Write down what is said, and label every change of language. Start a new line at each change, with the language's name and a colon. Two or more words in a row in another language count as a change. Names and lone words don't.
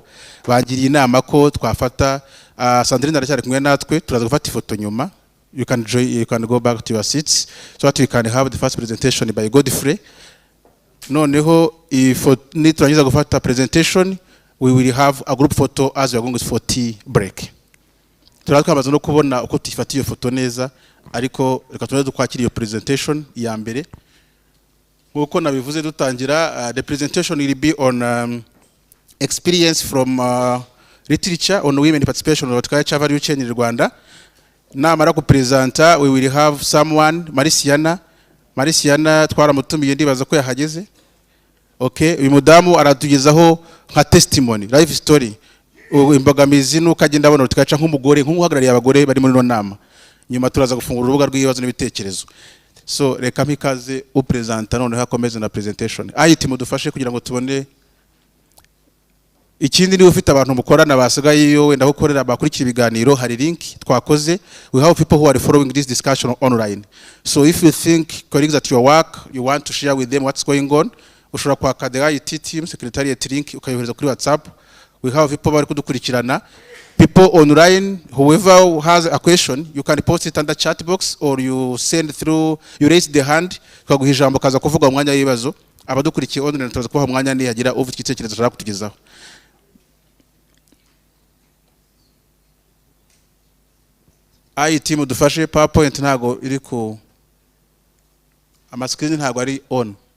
Kinyarwanda: Bagiriye inama ko twafata Sandrine aracyari kumwe natwe, turaza gufata ifoto nyuma.
English: You can go back to your seats so that we can have the first presentation by Godfrey.
Kinyarwanda: Noneho niturangiza gufata
English: presentation, we will have a group photo as we are going for tea break.
Kinyarwanda: Turaza kwamaza no kubona uko tifata iyo foto neza, ariko reka tunaze kwakira iyo presentation ya mbere. Nkuko nabivuze dutangira,
English: the presentation will be on experience from literature on women participation in horticulture value chain in Rwanda.
Kinyarwanda: Namara ku presenta,
English: we will have someone,
Kinyarwanda: Marisiana twaramutumiye ndibaza ko yahageze. Okay, uyu mudamu aratugezaho nka testimony,
English: life story,
Kinyarwanda: imbogamizi nuko agenda abona horticulture nk'umugore, nk'uhagarariye abagore bari muri no nama. Nyuma turaza gufungura urubuga rw'ibibazo n'ibitekerezo. So reka mpikaze upresenta none hakomeze na presentation. IT mudufashe kugira ngo tubone. Ikindi ni ufite abantu mukorana basigaye yo wenda gukorera bakurikira ibiganiro, hari link twakoze.
English: We have people who are following this discussion online. So if you think colleagues at your work, you want to share with them what's going on,
Kinyarwanda: ushobora kwaka
English: the IT team secretariat link
Kinyarwanda: ukayohereza kuri WhatsApp.
English: We have people
Kinyarwanda: bari kudukurikirana.
English: People online, whoever has a question, you can post it under chat box or you send through, you raise the hand,
Kinyarwanda: twaguha ijambo kaza kuvuga umwanya w'ibibazo. Abadukurikiye online turaza kubaha umwanya ni yagira ufite igitekerezo ashaka kutugezaho. IT mudufashe, PowerPoint ntago iri ku screen ntago ari on.